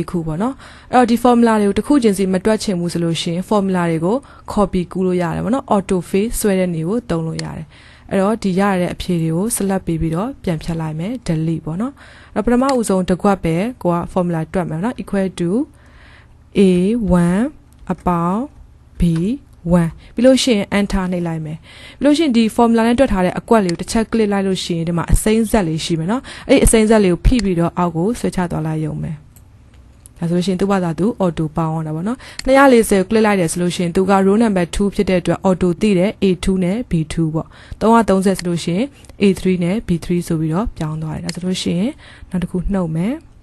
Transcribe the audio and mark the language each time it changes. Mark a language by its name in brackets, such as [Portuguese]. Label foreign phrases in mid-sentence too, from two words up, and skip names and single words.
[Burmese] ခုပေါ့နော်အဲ့တော့ဒီ formula တွေကိုတစ်ခုချင်းစီမတွက်ချင်ဘူးဆိုလို့ရှိရင် formula တွေကို copy ကူးလို့ရတယ်ပေါ့နော် [English] auto fill [Burmese] ဆွဲ တဲ့နေကိုသုံးလို့ရတယ်အဲ့တော့ဒီရတဲ့အဖြေတွေကို select ပေးပြီးတော့ပြန်ဖြတ်လိုက်မယ် delete ပေါ့နော်အဲ့တော့ပထမဦးဆုံးတစ်ခွက်ပဲကိုက formula တွက် မယ်နော် [English] equal to A1 [Burmese] အပေါင်း B1 ပြီးလို့ရှိရင် enter နှိပ်လိုက်မယ်ပြီးလို့ရှိရင်ဒီ formula နဲ့တွက်ထားတဲ့အကွက်လေးကိုတစ်ချက် click လိုက်လို့ရှိရင်ဒီမှာအစိမ်းဆက်လေးရှိမယ်နော်အဲ့ဒီအစိမ်းဆက်လေးကိုဖိပြီးတော့အောက်ကိုဆွဲချသွားလိုက်ရုံပဲဒါဆိုလို့ရှိရင်သူ့ဘာသာသူ auto ပေါင်းအောင်တာပေါ့နော်240 click လိုက်တယ်ဆိုလို့ရှိရင်သူက [English] row number 2 [Burmese] ဖြစ်တဲ့အတွက် auto သိတယ် A2 နဲ့ B2 ပေါ့330ဆိုလို့ရှိရင် A3 နဲ့ B3 ဆိုပြီးတော့ပြောင်းသွားတယ်ဒါဆိုလို့ရှိရင်နောက်တစ်ခုနှုတ်မယ်